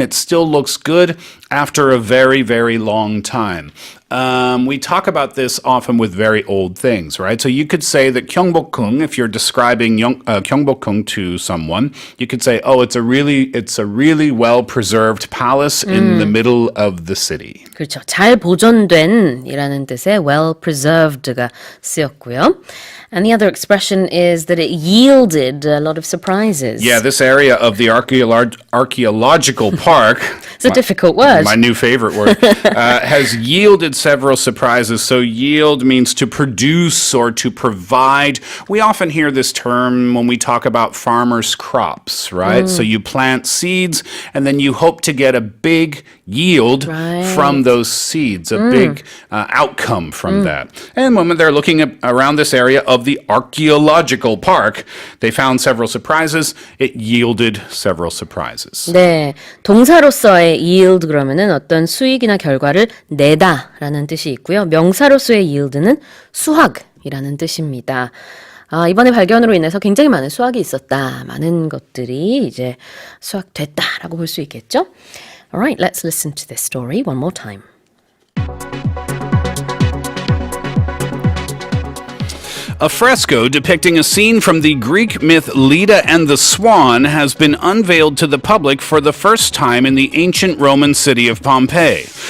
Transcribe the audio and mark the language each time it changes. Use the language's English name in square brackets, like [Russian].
[English] It still looks good after a very, very long time. We talk about this often with very old things, right? So you could say that 경복궁, if you're describing 경복궁 to someone, you could say, oh, it's a really well-preserved palace in the middle of the city. [Korean] 그렇죠. 잘 보존된이라는 뜻의 well-preserved가 쓰였고요. [English] And the other expression is that it yielded a lot of surprises. Yeah, this area of the archaeological park, It's a difficult word. my new favorite word, has yielded several surprises. So yield means to produce or to provide. We often hear this term when we talk about farmers' crops, right? So you plant seeds and then you hope to get a big yield from those seeds, a big outcome from that. And when they're looking around this area of the archaeological park, they found several surprises. It yielded several surprises. [Korean] 네, 동사로서의 yield 그러면은 어떤 수익이나 결과를 내다라는 뜻이 있고요. 명사로서의 yield는 수확이라는 뜻입니다. 이번에 발견으로 인해서 굉장히 많은 수확이 있었다. 많은 것들이 이제 수확됐다라고 볼 수 있겠죠? [English] Alright, let's listen to this story one more time. A fresco depicting a scene from the Greek myth Leda and the Swan has been unveiled to the public for the first time in the ancient Roman city of Pompeii.